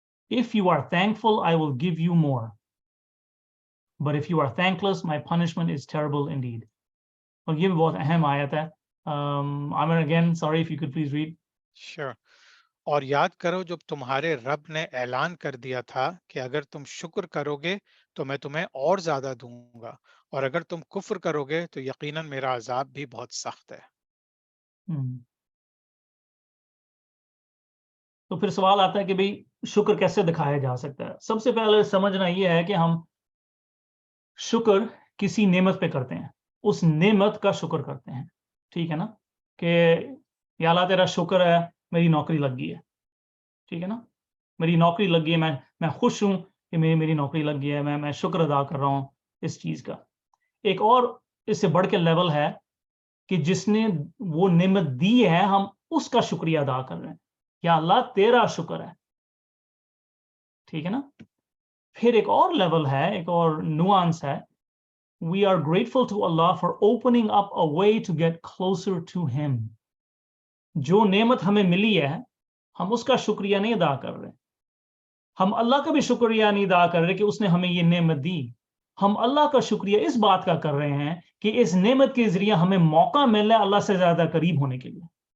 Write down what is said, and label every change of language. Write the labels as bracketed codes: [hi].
[en] If you are thankful, I will give you more. But if you are thankless, my punishment is terrible indeed. [ur] اور یہ بھی بہت اہم آیت ہے. [en] Amir, again, sorry if you could please read. Sure. [ur] اور یاد کرو جب تمہارے رب نے اعلان کر دیا تھا کہ اگر تم شکر کرو گے تو میں تمہیں اور زیادہ دوں گا، اور اگر تم کفر کرو گے تو یقیناً میرا عذاب بھی بہت سخت ہے. تو پھر سوال آتا ہے کہ بھئی شکر کیسے دکھایا جا سکتا ہے؟ سب سے پہلے سمجھنا یہ ہے کہ ہم شکر کسی نعمت پہ کرتے ہیں، اس نعمت کا شکر کرتے ہیں. ٹھیک ہے نا؟ کہ یا اللہ تیرا شکر ہے میری نوکری لگ گئی ہے. ٹھیک ہے نا؟ میری نوکری لگ گئی ہے، میں خوش ہوں کہ میری نوکری لگ گئی ہے، میں شکر ادا کر رہا ہوں اس چیز کا. ایک اور اس سے بڑھ کے لیول ہے کہ جس نے وہ نعمت دی ہے ہم اس کا شکریہ ادا کر رہے ہیں. یا اللہ تیرا شکر ہے. ٹھیک ہے نا؟ پھر ایک اور لیول ہے، ایک اور نوانس ہے. [en] We are grateful to Allah for opening up a way to get closer to Him. [ur] جو نعمت ہمیں ملی ہے ہم اس کا شکریہ نہیں ادا کر رہے. ہم اللہ کا بھی شکریہ نہیں ادا کر رہے کہ اس نے ہمیں یہ نعمت دی. ہم اللہ کا شکریہ اس بات کا کر رہے ہیں کہ اس نعمت کے ذریعے ہمیں موقع مل رہا ہے اللہ سے زیادہ قریب ہونے کے لیے.